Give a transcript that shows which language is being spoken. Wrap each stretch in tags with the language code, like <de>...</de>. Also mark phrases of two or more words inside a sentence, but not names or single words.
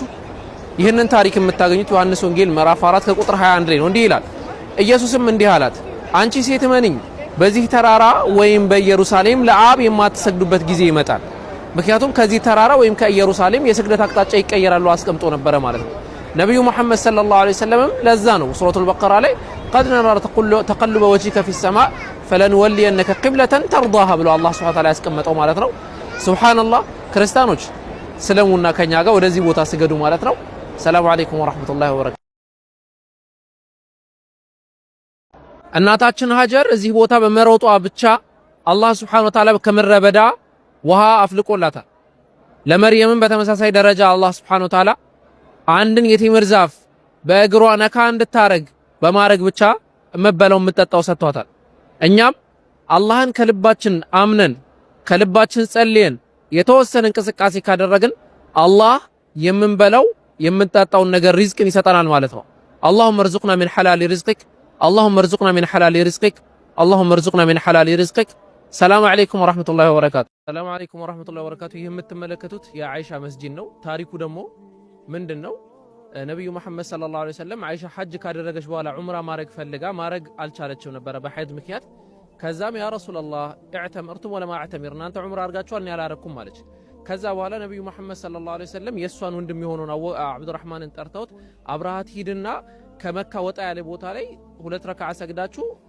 <am>ይህንን ታሪክ የምታገኙት ዮሐንስ ወንጌል ምዕራፍ 4 ከቁጥር 21 ላይ ነው። እንዲህ ይላል፣ ኢየሱስም እንዲህ አላት፣ አንቺ ሴት እመኚኝ፣ በዚህ ተራራ ወይም በኢየሩሳሌም ለአብ የማትሰግዱበት ጊዜ ይመጣል። ምክንያቱም ከዚህ ተራራ ወይም ከኢየሩሳሌም የስግደት አቅጣጫ ይቀየራሉ አስቀምጦ ነበረ ማለት ነው። ነብዩ መሐመድ</am> <ar>صلى الله عليه وسلم</ar> <am>ለዛ ነው ሱረቱል በቀራ ላይ</am> <ar>قد نرى تقلب وجهك في السماء فلنولينك قبلة ترضاها</ar> <am>ብሎ</am> <ar>الله سبحانه وتعالى</ar> <am>ያስቀመጠው ማለት ነው። ሱብሃንአላህ ክርስቲያኖች ስለሙና ከኛ ጋር ወደዚህ ቦታ ስገዱ ማለት ነው።</am> <ar>السلام عليكم ورحمة الله وبركاته።</ar> <am>እናታችን ሀጀር እዚህ ቦታ በመሮጧ ብቻ</am> <ar>الله سبحانه وتعالى</ar> <am>ከምድረ በዳ ውሃ አፍልቆላታል። ለመርየምም በተመሳሳይ ደረጃ</am> <ar>الله سبحانه وتعالى</ar> <am>አንድን የቴምር ዛፍ በእግሯ ነካ እንድታረግ በማረግ ብቻ መበላው የምትጠጣው ሰጥቷታል። እኛም አላህን ከልባችን አምነን ከልባችን ጸልየን የተወሰነ እንቅስቃሴ ካደረግን አላህ የምንበላው የምንጠጣውን ነገር ሪዝቅን ይሰጠናል ማለት ነው።</am> <ar>اللهم ارزقنا من حلال رزقك اللهم ارزقنا من حلال رزقك اللهم ارزقنا من حلال رزقك السلام عليكم ورحمة الله وبركاته። السلام عليكم ورحمة الله وبركاته።</ar> <am>ይህ የምትመለከቱት የአይሻ መስጂድ ነው። ታሪኩ ደግሞ ምንድነው? ነብዩ መሐመድ</am> <ar>صلى الله عليه وسلم</ar> <am>አይሻ ሐጅ ካደረገች በኋላ ዑምራ ማረግ ፈልጋ ማረግ አልቻለችም ነበር በሐይድ ምክንያት። ከዛም</am> <ar>يا رسول الله اعتمرتم ولما أعتمر</ar> <am>እናንተ ዑምራ አርጋችኋል እኔ አላረኩም ማለች። ከዛ በኋላ ነብዩ መሐመድ</am> <ar>صلى الله عليه وسلم</ar> <am>የሷን ወንድም የሆነውን አብዱራህማንን ጠርተውት አብራሃት ሂድና ከመካ ወጣ ያለ ቦታ ላይ ሁለት ረካዓ ሰግዳችሁ</am>